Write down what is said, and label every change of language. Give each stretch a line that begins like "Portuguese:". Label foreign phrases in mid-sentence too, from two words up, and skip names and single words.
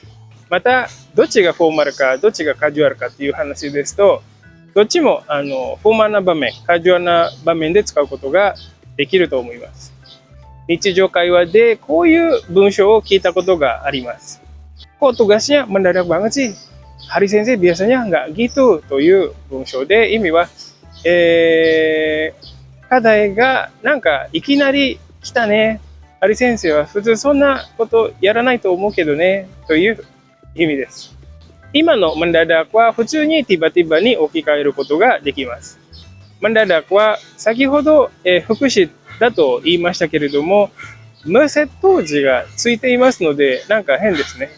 Japanese: また、どっちがフォーマルか、どっちがカジュアルかっていう話ですと、どっちもフォーマルな場面、カジュアルな場面で使うことができると思います。日常会話でこういう文章を聞いたことがあります。
Indonesian: Kok tugasnya mendadak banget sih? Hari Sensei biasanya nggak gitu
Japanese: という文章で意味は、課題がなんかいきなり来たね。ハリ先生は普通そんなことやらないと思うけどねという意味です。今のmendadakは普通にティバティバに置き換えることができます。mendadakは先ほど、副詞だと言いましたけれども、無接頭字がついていますのでなんか変ですね。